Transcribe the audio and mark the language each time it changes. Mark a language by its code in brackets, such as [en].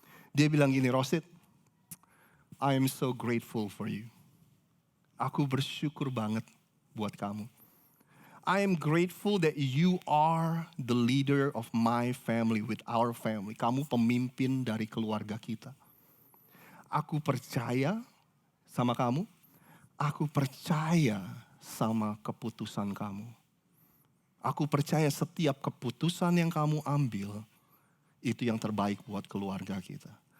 [id] Dia bilang gini, [en] Rosid, I am so grateful for you. [id] Aku bersyukur banget buat kamu. [en] I am grateful that you are the leader of my family, with our family. [id] Kamu pemimpin dari keluarga kita. Aku percaya sama kamu. Aku percaya sama keputusan kamu. Aku percaya setiap keputusan yang kamu ambil, itu yang terbaik buat keluarga kita.